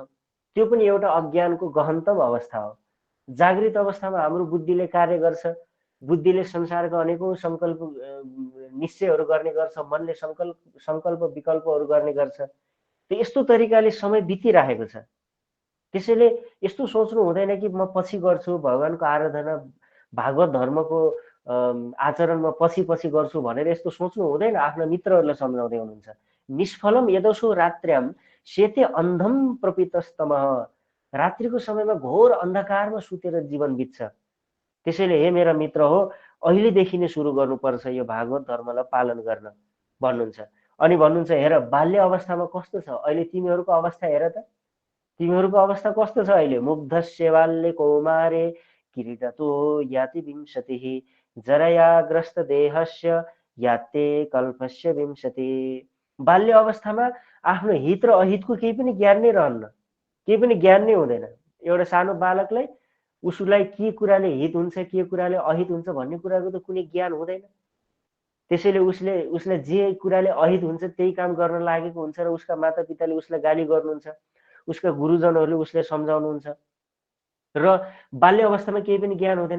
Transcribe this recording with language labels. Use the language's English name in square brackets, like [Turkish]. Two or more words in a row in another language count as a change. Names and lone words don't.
[Nepali] त्यो पनि एउटा अज्ञानको गहनतम अवस्था हो। जागृत अवस्थामा हाम्रो बुद्धिले कार्य गर्छ, बुद्धिले संसारका अनेकौँ सङ्कल्प निश्चयहरू गर्ने गर्छ, मनले सङ्कल्प विकल्पहरू गर्ने गर्छ। यस्तो तरिकाले समय बितिराखेको छ। त्यसैले यस्तो सोच्नु हुँदैन कि म पछि गर्छु भगवानको आराधना, भागवत धर्मको आचरण म पछि गर्छु भनेर यस्तो सोच्नु हुँदैन। आफ्ना मित्रहरूलाई सम्झाउँदै हुनुहुन्छ, [Sanskrit] निष्फलम यदसो रात्र्याम सेते अन्धम प्रपितस्तमः। [Nepali] रात्रिको समयमा घोर अन्धकारमा सुतेर जीवन बित्छ। त्यसैले हे मेरा मित्र हो, अहिलेदेखि नै सुरु गर्नुपर्छ यो भागवत धर्मलाई पालन गर्न भन्नुहुन्छ। अनि भन्नुहुन्छ, हेर बाल्य अवस्थामा कस्तो छ अहिले तिमीहरूको अवस्था, हेर त तिमीहरूको अवस्था कस्तो छ अहिले। [Sanskrit] मुग्धस्य बाल्ये कौमारे किरीटतो याति विंशतिः जरयाग्रस्त देहस्य याते कल्पस्य विंशति। [Nepali] बाल्य अवस्थामा आफ्नो हित र अहितको केही पनि ज्ञान नै रहन्न, केही पनि ज्ञान नै हुँदैन। एउटा सानो बालकलाई उसलाई के कुराले हित हुन्छ, के कुराले अहित हुन्छ भन्ने कुराको त कुनै ज्ञान हुँदैन। त्यसैले उसलाई जे कुराले अहित हुन्छ त्यही काम गर्न लागेको हुन्छ र उसका मातापिताले उसलाई गाली गर्नुहुन्छ, उसका गुरुजनहरूले उसलाई सम्झाउनुहुन्छ र बाल्य अवस्थामा केही पनि ज्ञान हुँदैन।